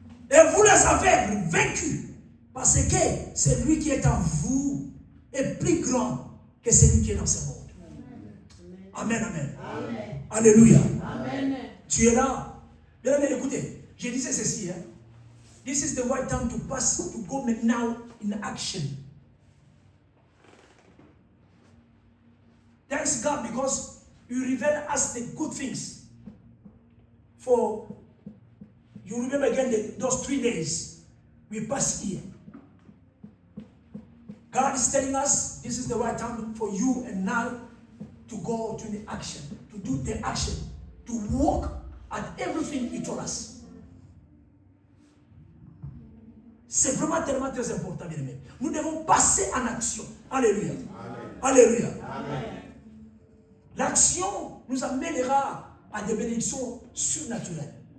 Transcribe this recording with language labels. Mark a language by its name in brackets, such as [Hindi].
[French] Et vous les avez vaincus. Parce que celui qui est en vous est plus grand que celui qui est dans ce monde. Amen, amen. Amen. Alléluia. Amen. Tu es là. Bien, écoutez, je disais ceci. Hein? [English] This is the right time to pass, to go now in action. Thanks God because you reveal us the good things. For you remember again those 3 days we passed here. God is telling us this is the right time for you and now to go to the action, to do the action, to walk at everything He told us. [French] C'est vraiment tellement très important, bien aimé. Nous devons passer en action. Alléluia. Amen. Alléluia. Amen. L'action nous amènera à des bénédictions surnaturelles.